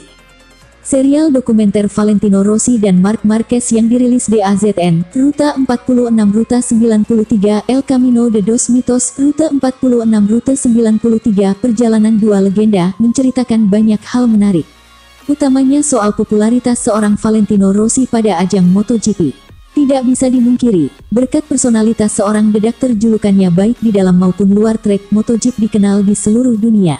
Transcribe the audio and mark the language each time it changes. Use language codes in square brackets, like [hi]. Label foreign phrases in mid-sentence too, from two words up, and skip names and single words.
[id] Serial dokumenter Valentino Rossi dan Marc Marquez yang dirilis DAZN, Ruta 46 Ruta 93, El Camino de dos Mitos, Ruta 46 Ruta 93, perjalanan dua legenda, menceritakan banyak hal menarik. Utamanya soal popularitas seorang Valentino Rossi pada ajang MotoGP. Tidak bisa dimungkiri, berkat personalitas seorang dedakter julukannya baik di dalam maupun luar trek, MotoGP dikenal di seluruh dunia.